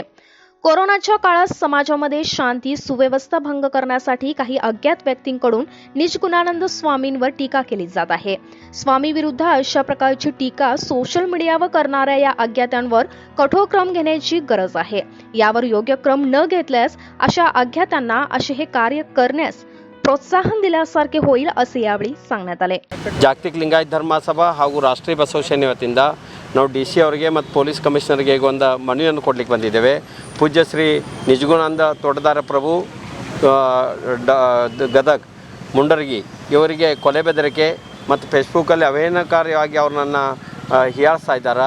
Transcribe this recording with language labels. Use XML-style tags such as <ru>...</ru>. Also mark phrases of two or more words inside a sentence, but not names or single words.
<mr>कोरोनाच्या काळात समाजामध्ये शांती सुव्यवस्था भंग करण्यासाठी काही अज्ञात व्यक्तींकडून निजगुणानंद स्वामींवर टीका केली जात आहे। स्वामी विरुद्ध अशा प्रकारची टीका सोशल मीडियावर करणाऱ्या या अज्ञातांवर कठोर क्रम घेण्याची गरज आहे। यावर योग्य क्रम न घेतल्यास अशा अज्ञातांना असे हे कार्य करण्यास प्रोत्साहन दिल्यासारखे होईल असे यावेळी सांगण्यात आले।</mr> <kn>ಜಾಗತಿಕ ಲಿಂಗಾಯತ ಧರ್ಮಸಭಾ ಹಾಗೂ ರಾಷ್ಟ್ರೀಯ ಬಸವ ಸೇನೆ ವತಿಯಿಂದ ನಾವು DC ಅವರಿಗೆ ಮತ್ತು ಪೊಲೀಸ್ ಕಮಿಷನರ್ಗೆ ಒಂದು ಮನವಿಯನ್ನು ಕೊಡಲಿಕ್ಕೆ ಬಂದಿದ್ದೇವೆ। ಪೂಜ್ಯ ಶ್ರೀ ನಿಜಗುಣಾನಂದ ತೋಟದಾರ ಪ್ರಭು ಗದಗ್ ಮುಂಡರಗಿ ಇವರಿಗೆ ಕೊಲೆ ಬೆದರಿಕೆ ಮತ್ತು ಫೇಸ್ಬುಕ್ಕಲ್ಲಿ ಅವೇನಕಾರಿಯಾಗಿ ಅವ್ರನ್ನ ಹೀಯಾಳಿಸ್ತಾ ಇದ್ದಾರೆ।</kn>